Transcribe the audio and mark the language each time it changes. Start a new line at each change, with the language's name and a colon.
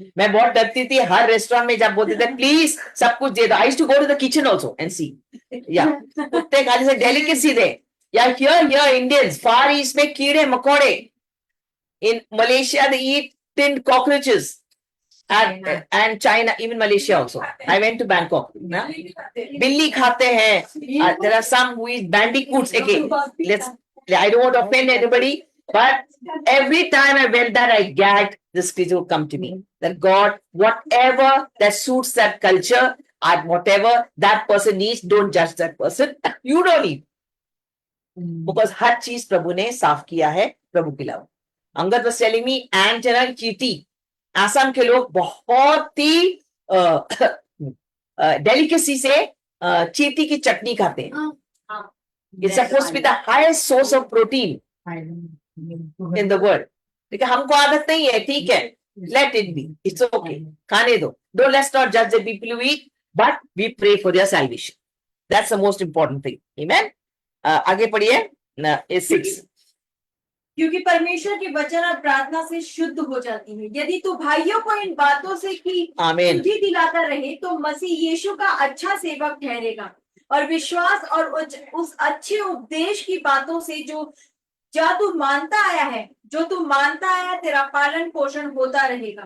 Hindi: मैं बहुत डरती थी हर रेस्टोरेंट में जब बोलते थे प्लीज सब कुछ दे दो.
English: I used to go to the kitchen also and see.
Hindi: Yeah. कुत्ते खाने से delicacy दे.
English: Yeah, here Indians, Far East
Hindi: में कीड़े मकोड़े.
English: In Malaysia they eat tinned cockroaches. And China, even Malaysia also. I went to Bangkok.
Hindi: बिल्ली खाते हैं.
English: There are some who eat bandicoots again. I don't want to offend anybody, but every time I went there, I gagged. This creature would come to me. That God, whatever that suits that culture, and whatever that person needs, don't judge that person. You don't need.
Hindi: Because हर चीज प्रभु ने साफ किया है, प्रभु के अलावा.
English: Angad was telling me, ant and चींटी.
Hindi: आसाम के लोग बहुत ही डेलिकेसी से चींटी की चटनी खाते हैं.
English: It's supposed to be the highest source of protein in the world.
Hindi: लेकिन हमको आदत नहीं है, ठीक है,
English: let it be, it's okay,
Hindi: खाने दो.
English: Don't, let's not judge the people who eat, but we pray for their salvation. That's the most important thing.
Hindi: Amen. आगे पढ़िए. 6. क्योंकि परमेश्वर के वचन और प्रार्थना से शुद्ध हो जाती है. यदि तू भाइयों को इन बातों से की शुद्धि दिलाता रहे तो मसीह यीशु का अच्छा सेवक ठहरेगा और विश्वास और उस अच्छे उपदेश की बातों से जो तू मानता आया है, तेरा पालन पोषण होता रहेगा.